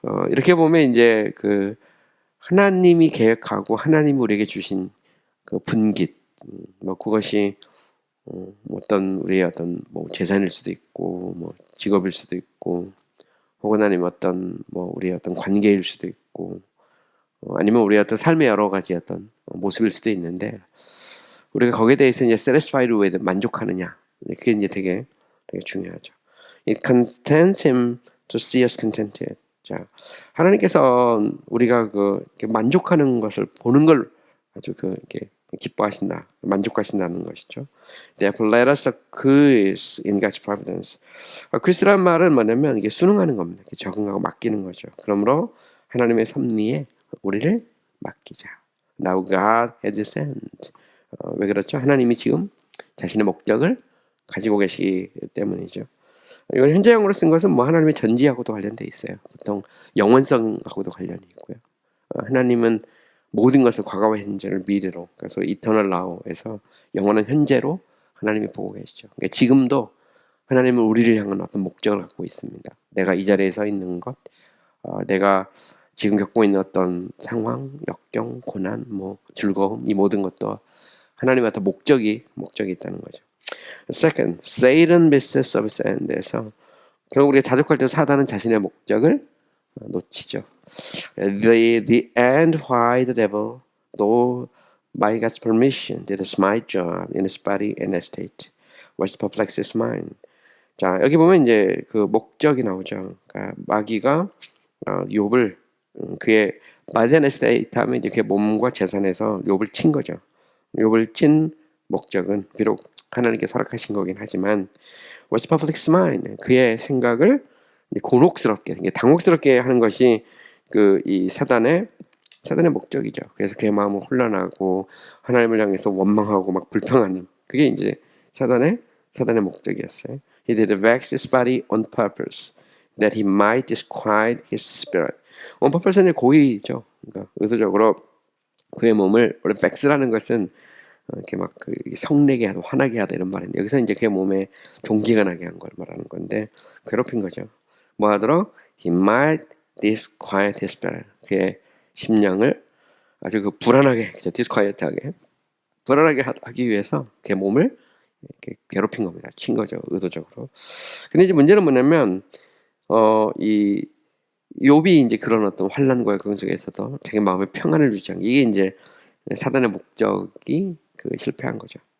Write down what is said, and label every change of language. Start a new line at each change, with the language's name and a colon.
Korean: 이렇게 보면 이제 그 하나님이 계획하고 하나님이 우리에게 주신 그 분깃, 뭐 그것이 어떤 우리의 어떤 뭐 재산일 수도 있고, 뭐 직업일 수도 있고, 혹은 아니면 어떤 뭐 우리의 어떤 관계일 수도 있고, 아니면 우리의 어떤 삶의 여러 가지 어떤 모습일 수도 있는데, 우리가 거기에 대해서 이제
English: satisfied with
Korean: 만족하느냐, 그게 이제 되게 중요하죠.
English: It contents him to see us contented.
Korean: 자, 하나님께서 우리가 이렇게 만족하는 것을 보는 걸 아주 이렇게 기뻐하신다, 만족하신다는 것이죠.
English: Therefore, let us acquiesce in God's providence.
Korean: acquiesce란 말은 뭐냐면 이게 순응하는 겁니다. 이렇게 적응하고 맡기는 거죠. 그러므로 하나님의 섭리에 우리를 맡기자.
English: Now God has sent.
Korean: 왜 그렇죠? 하나님이 지금 자신의 목적을 가지고 계시기 때문이죠. 이건 현재형으로 쓴 것은 뭐 하나님의 전지하고도 관련돼 있어요. 보통 영원성하고도 관련이 있고요. 하나님은 모든 것을 과거와 현재를 미래로, 그래서 이터널 나우에서 영원한 현재로 하나님이 보고 계시죠. 그러니까 지금도 하나님은 우리를 향한 어떤 목적을 갖고 있습니다. 내가 이 자리에 서 있는 것, 내가 지금 겪고 있는 어떤 상황, 역경, 고난, 뭐 즐거움, 이 모든 것도 하나님의 어떤 목적이 있다는 거죠.
English: Second, Satan misses of his end
Korean: 에서 결국 우리가 자족할 때 사단은 자신의 목적을 놓치죠.
English: The end why the devil, though by God's permission, did a smite job in his body and estate, was perplex his mind.
Korean: 자, 여기 보면 이제 그 목적이 나오죠. 그러니까 마귀가 욥을 그의
English: body and estate
Korean: 하면 이제 그의 몸과 재산에서 욥을 친 거죠. 욥을 친 목적은 비록 하나님께 허락하신 거긴 하지만
English: was perplex his mind,
Korean: 그의 생각을 곤혹스럽게, 당혹스럽게 하는 것이 이 사단의 목적이죠. 그래서 그의 마음은 혼란하고 하나님을 향해서 원망하고 막 불평하는, 그게 이제 사단의 목적이었어요.
English: He did vex his body on purpose, that he might disquiet his spirit. On purpose
Korean: 는 고의죠. 그러니까 의도적으로 그의 몸을, 원래 vex라는 것은 이렇게 막 성내게 하다, 화나게 하다 이런 말인데, 여기서 이제 그의 몸에 종기가 나게 한 걸 말하는 건데, 괴롭힌 거죠. 뭐 하도록?
English: He might disquiet his spirit.
Korean: 그의 심령을 아주 불안하게, disquiet하게, 불안하게 하기 위해서 그의 몸을 이렇게 괴롭힌 겁니다. 친 거죠, 의도적으로. 근데 이제 문제는 뭐냐면, 이 욥이 이제 그런 어떤 환난과 그런 속에서도 자기 마음의 평안을 유지한 게, 이게 이제 사단의 목적이 실패한 거죠.